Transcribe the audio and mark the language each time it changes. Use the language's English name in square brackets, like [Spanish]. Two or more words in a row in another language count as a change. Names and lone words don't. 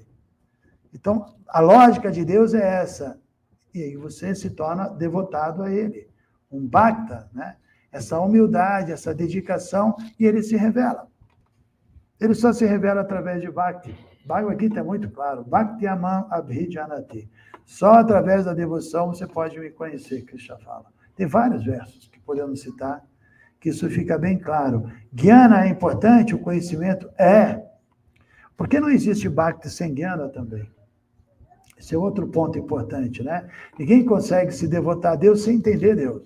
[Portuguese] Então, a lógica de Deus é essa, e aí você se torna devotado a ele, um bhakta, né? Essa humildade, essa dedicação, e ele se revela. Ele só se revela através de Bhakti. Bhagavad Gita é muito claro. [Sanskrit] भक्ति अमम् अभिजानाति. [Portuguese] Só através da devoção você pode me conhecer, Krishna fala. Tem vários versos que podemos citar, que isso fica bem claro. Jnana é importante, o conhecimento é. Porque não existe Bhakti sem Jnana também. Esse é outro ponto importante, né? Ninguém consegue se devotar a Deus sem entender Deus.